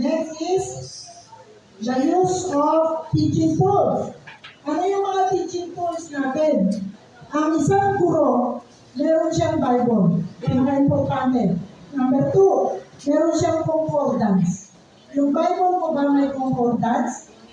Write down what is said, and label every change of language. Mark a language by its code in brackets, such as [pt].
[en] Next is the use of teaching tools. [tl] Ano yung mga teaching tools natin? Ang isang guro, meron siyang Bible. Pinaka-importante. Number 2, meron siyang concordance. Yung Bible mo ba may concordance?